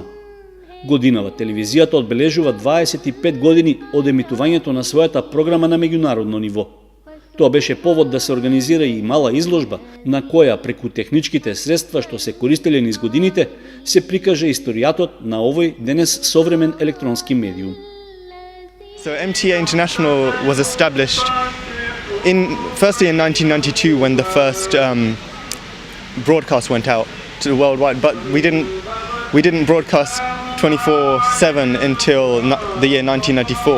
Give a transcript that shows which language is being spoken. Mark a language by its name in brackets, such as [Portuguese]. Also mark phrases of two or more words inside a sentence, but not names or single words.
[Macedonian] Годинава телевизијата одбележува 25 години од емитувањето на својата програма на меѓународно ниво. Тоа беше повод да се организира и мала изложба, на која преку техничките средства што се користеле низ годините, се прикаже историјатот на овој денес современ електронски медиум. [English] So MTA International was established firstly in 1992 when the first broadcast went out to the worldwide, but we didn't broadcast 24/7 until the year 1994.